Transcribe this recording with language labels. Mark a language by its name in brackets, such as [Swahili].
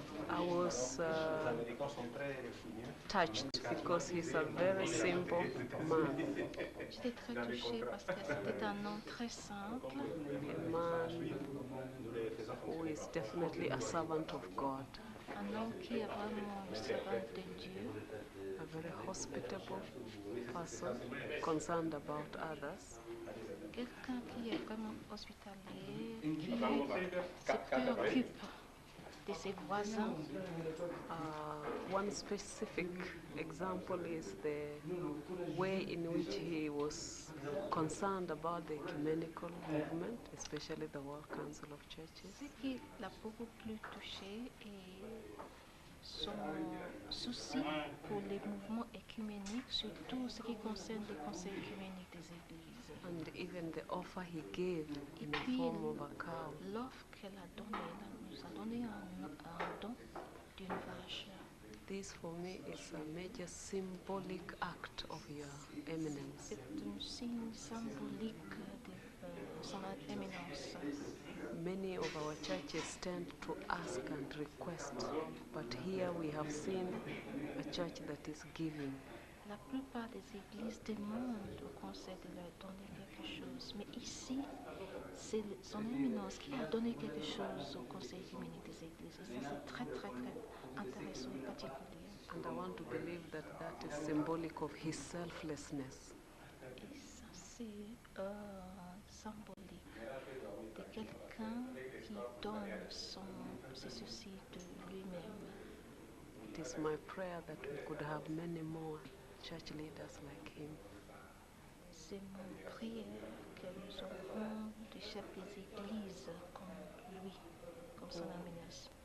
[English] I was touched because he's a very simple man, [French] J'étais très touchée parce que c'était un nom très simple, [English] a man who is definitely a servant of God, [French] un homme qui est vraiment le servant de Dieu, [English] a very hospitable person, concerned about others. [French] quelqu'un qui est vraiment hospitalier, qui se préoccupe de ses voisins. [English] One specific example is the way in which he was concerned about the ecumenical movement, especially the World Council of Churches. [French] Ce qui l'a beaucoup plus touché est son souci pour les mouvements écuméniques, surtout ce qui concerne les conseils écuméniques des églises. [English] And even the offer he gave in the [French] puis, [English] form of a cow. [French] L'offre qu'elle a donnée, elle nous a donné un don d'une vache. [English] This for me is a major symbolic act of your eminence. [French] C'est un signe symbolique de son éminence. [English] Many of our churches tend to ask and request, but here we have seen a church that is giving. [French] La plupart des églises demandent au conseil de leur donner quelque chose, mais ici, c'est son éminence qui a donné quelque chose au conseil écuménique des églises. Et ça, c'est très, très, très intéressant et particulier. [English] And I want to believe that that is symbolic of his selflessness. [French] Et ça, c'est symbolique de quelqu'un qui donne ses soucis de lui-même. [English] It is my prayer that we could have many more church leaders like him. [French] C'est mon prière que nous aurons des chefs des églises comme lui, comme son éminence.